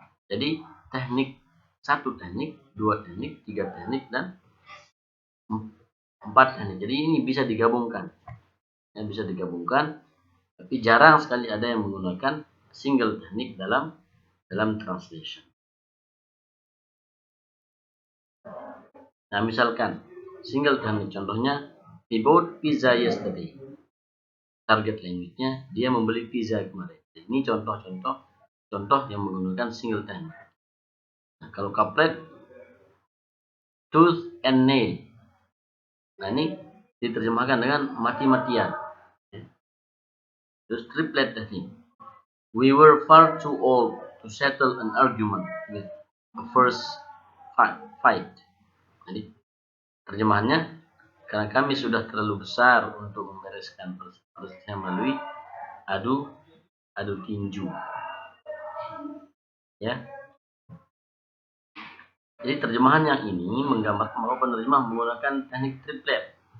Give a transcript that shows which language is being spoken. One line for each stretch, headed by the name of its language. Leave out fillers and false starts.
Indonesian: Jadi teknik 1 teknik, 2 teknik, 3 teknik, dan 4 teknik. Jadi ini bisa digabungkan. Ya, bisa digabungkan, tapi jarang sekali ada yang menggunakan single teknik dalam translation. Nah, misalkan single teknik, contohnya
English: he bought pizza yesterday.
Indonesian: Target language-nya dia membeli pizza kemarin. Ini contoh yang menggunakan single teknik. Nah, kalau couplet,
English: tooth and nail.
Indonesian: Nah, ini diterjemahkan dengan mati-matian. Terus triplet teknik.
English: We were far too old to settle an argument with a first fight.
Indonesian: Jadi terjemahannya, karena kami sudah terlalu besar untuk membereskan perselisihan melalui adu tinju. Ya. Jadi terjemahan yang ini menggambarkan bahwa penerjemah menggunakan teknik triplet.